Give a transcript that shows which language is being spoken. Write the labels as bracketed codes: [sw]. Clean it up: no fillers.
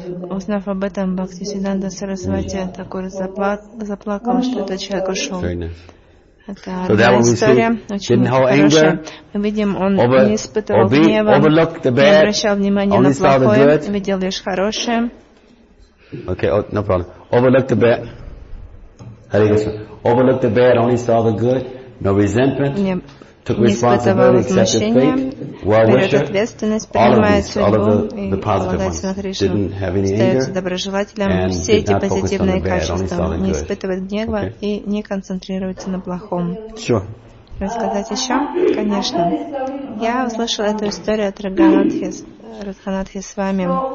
[ru] Узнав об этом, Бхактисиддханта Сарасвати такой заплакал, что этот человек ушел. [en] So that one we see, didn't hold anger, overlooked the bad, only saw the good. Okay, no problem. Overlooked the bad. Hare Krishna. Overlooked the bad, only saw the good. No resentment. Took responsibility, accepted fate, well wisher. All of these, all of the positive ones. Didn't have any anger, and did not focus on the bad, only saw the good. [ru] Не испытывать гнева и не концентрироваться на плохом. [en] Sure. [ru] Рассказать еще? Конечно. Я услышала эту историю от Радханатхи с вами.